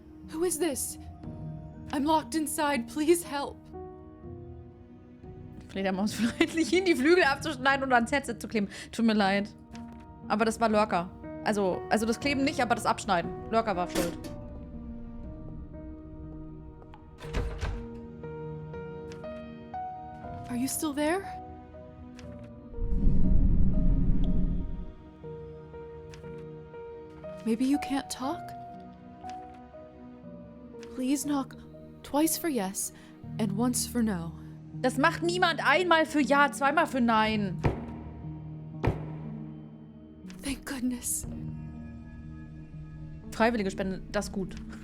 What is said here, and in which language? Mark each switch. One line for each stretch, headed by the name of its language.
English: Who is this? I'm locked inside. Please help.
German: Fledermaus freundlich hin, die Flügel abzuschneiden und ans Headset zu kleben. Tut mir leid. Aber das war Lurker. Also das Kleben nicht, aber das Abschneiden. Lurker war schuld.
English: Are you still there? Maybe you can't talk? Please knock twice for yes and once for no.
German: Das macht niemand einmal für Ja, zweimal für Nein.
English: Thank goodness.
German: Freiwillige Spende, das ist gut.